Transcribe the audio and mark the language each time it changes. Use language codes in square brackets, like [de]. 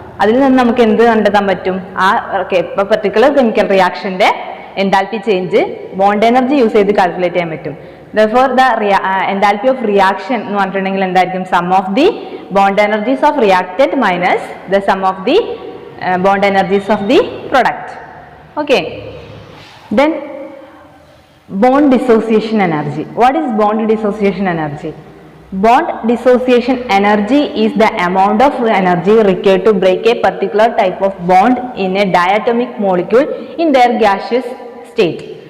[ml] അതിൽ നിന്ന് നമുക്ക് എന്ത് കണ്ടെത്താൻ പറ്റും? Particular chemical റിയാക്ഷന്റെ enthalpy change bond energy use ചെയ്ത് കാൽക്കുലേറ്റ് ചെയ്യാൻ പറ്റും. [en] Therefore, the enthalpy of reaction [ml] എന്ന് പറഞ്ഞിട്ടുണ്ടെങ്കിൽ എന്തായിരിക്കും? [en] Sum of the bond energies of reactant minus the sum of the bond energies of the product. Okay, then bond dissociation energy. What is bond dissociation energy? Bond dissociation energy is the amount of energy required to break a particular type of bond in a diatomic molecule in their gaseous state.